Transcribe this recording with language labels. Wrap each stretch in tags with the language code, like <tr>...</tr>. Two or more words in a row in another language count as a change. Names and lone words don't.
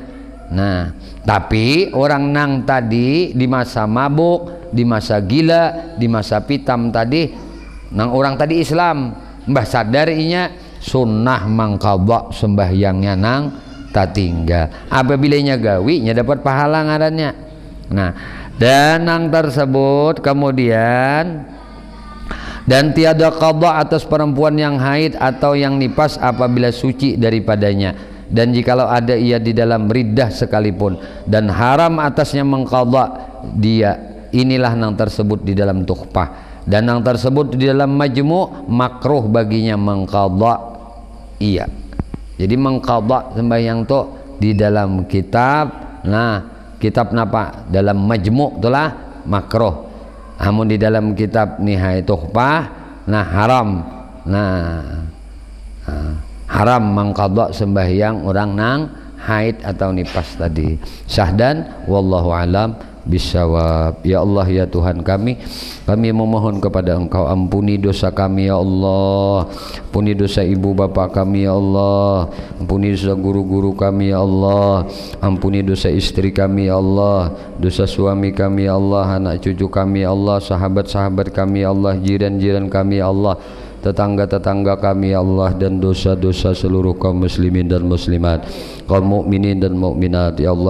<bjn>Nah tapi orang nang tadi di masa mabuk di masa gila di masa pitam tadi nang orang tadi Islam mbah sadar inya sunnah mangqadha sembahyangnya nang tatinggal apabila nya gawi nya dapat pahala ngarannya.</bjn> <ms>Nah dan nang tersebut kemudian dan tiada qadha atas perempuan yang haid atau yang nifas apabila suci daripadanya dan jikalau ada ia di dalam riddah sekalipun dan haram atasnya mengqadha dia inilah nang tersebut di dalam tuhfah dan nang tersebut di dalam majmu' makruh baginya mengqadha iya.</ms> <bjn>Jadi mengqadha sembahyang tu di dalam kitab kitab napa dalam majmu' itulah makruh namun di dalam kitab nihai tuhfah haram haram mengqadha sembahyang orang nang haid atau nifas tadi.</bjn> <ms>Syahdan</ms> <ar>والله أعلم بالصواب.</ar> <ms>Ya Allah ya Tuhan kami memohon kepada Engkau ampuni dosa kami ya Allah, ampuni dosa ibu bapa kami ya Allah, ampuni dosa guru-guru kami ya Allah, ampuni dosa istri kami ya Allah, dosa suami kami ya Allah, anak cucu kami ya Allah, sahabat-sahabat kami ya Allah, jiran-jiran kami ya Allah, tetangga-tetangga kami ya Allah, dan dosa-dosa seluruh kaum muslimin dan muslimat, kaum mukminin dan mukminat ya Allah.</ms>